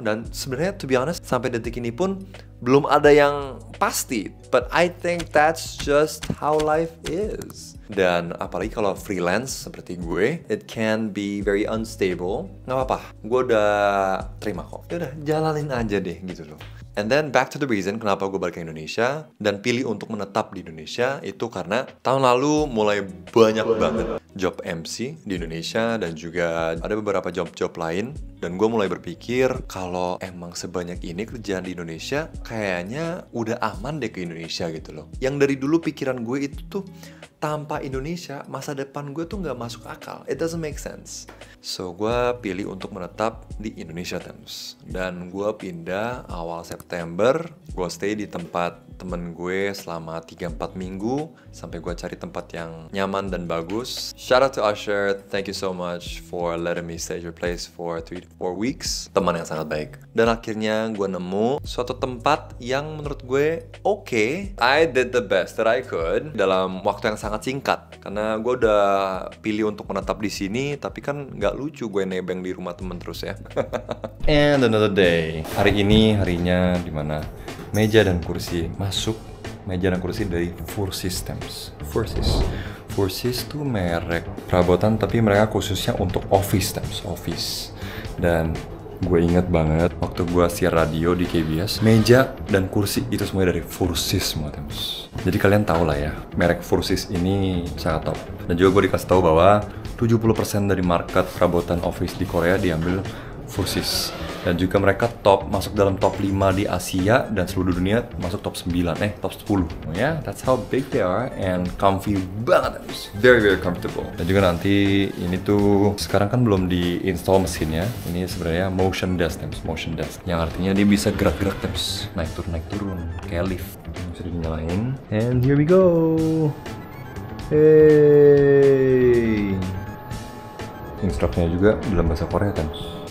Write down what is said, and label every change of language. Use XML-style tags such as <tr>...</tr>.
<id>Dan sebenarnya</id> <en>to be honest,</en> <id>sampai detik ini pun belum ada yang pasti.</id> <en>But I think that's just how life is.</en> <id>Dan apalagi kalau freelance seperti gue,</id> <en>it can be very unstable.</en> <id>Nggak apa-apa, gue udah terima kok. Ya udah, jalanin aja deh gitu loh.</id> <en>And then back to the reason</en> <id>kenapa gue balik ke Indonesia dan pilih untuk menetap di Indonesia itu karena tahun lalu mulai banyak banget job MC di Indonesia dan juga ada beberapa job-job lain. Dan gue mulai berpikir kalau emang sebanyak ini kerjaan di Indonesia kayaknya udah aman deh ke Indonesia gitu loh. Yang dari dulu pikiran gue itu tuh tanpa Indonesia, masa depan gue tuh nggak masuk akal.</id> <en>It doesn't make sense.</en> <id>So, gue pilih untuk menetap di Indonesia, Thames. Dan gue pindah awal September. Gue stay di tempat temen gue selama 3-4 minggu. Sampai gue cari tempat yang nyaman dan bagus.</id> <en>Shout out to Usher. Thank you so much for letting me stay at your place for 3-4 weeks.</en> <id>Teman yang sangat baik. Dan akhirnya gue nemu suatu tempat yang menurut gue okay.</id> <en>I did the best that I could</en> <id>dalam waktu yang sangat singkat karena gue udah pilih untuk menetap di sini, tapi kan nggak lucu gue nebeng di rumah temen terus ya.</id> <en>And another day.</en> <id>Hari ini harinya dimana meja dan kursi masuk. Meja dan kursi dari Fursis, Thames. Fursis tuh merek perabotan tapi mereka khususnya untuk office, Thames. Office. Dan gue inget banget waktu gue siar radio di KBS, meja dan kursi itu semuanya dari Fursis semua, Thames. Jadi kalian tau lah ya, merek Fursis ini sangat top. Dan juga gue dikasih tahu bahwa 70% dari market perabotan office di Korea diambil Fursis. Dan juga mereka masuk dalam top 5 di Asia dan seluruh dunia masuk top 9, top 10.</id> <en>Yeah, that's how big they are and comfy banget. Very, very comfortable.</en> <id>Dan juga nanti ini tuh sekarang kan belum di-install mesinnya. Ini sebenarnya motion desk, Thames. Motion desk. Yang artinya dia bisa gerak-gerak, Thames. Naik turun, kayak lift. Bisa dinyalain.</id> <en>And here we go.</en> <id>Hey. Instruknya juga dalam bahasa Korea, Thames.</id>